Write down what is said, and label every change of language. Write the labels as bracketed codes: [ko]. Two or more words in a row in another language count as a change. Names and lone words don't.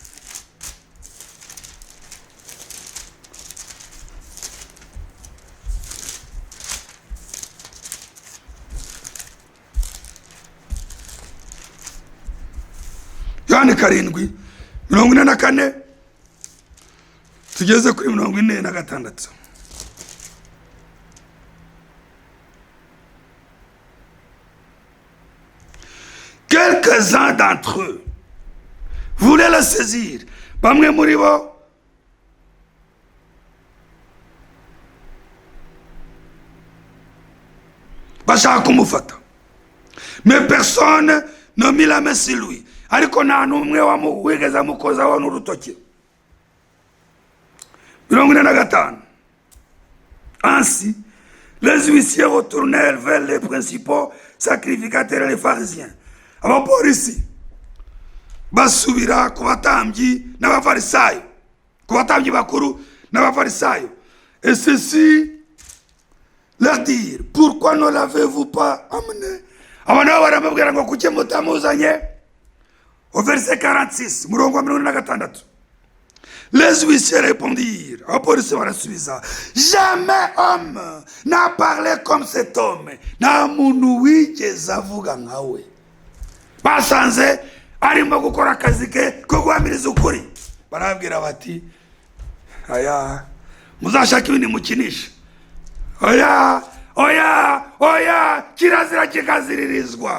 [rw] Yohani 7:44 tugeze kuri 46. [fr] Quelques-uns d'entre eux voulaient le saisir. [rw] Bamwe muri bo bashaka kumufata, [fr] mais personne n'a mis la main sur lui. [rw] Ariko nta n'umwe wigeze amukozaho n'urutoki. 45. [fr] Ainsi, les huissiers retournèrent vers les principaux sacrificateurs et les pharisiens. [rw] Abapolisi basubira ku batambyi n'abafarisayo, ku batambyi bakuru n'abafarisayo. [fr] Et ceci leur dire, pourquoi ne l'avez-vous pas amené? [rw] Abantu baramubwira ngo kuki mutamuzanye? [fr] Au verset 46, [rw] murongo wa 46. [fr] Les huissiers répondirent, [rw] abapolisi barasubiza, [fr] jamais homme n'a parlé comme cet homme. [rw] Nta muntu wigeze avuga nkawe. Basanze arimo gukora akazi ke ko guhamiriza ukuri. Barabwira bati, aya muzashaka ibindi mukinisha. Oya kirazira kikaziririzwa.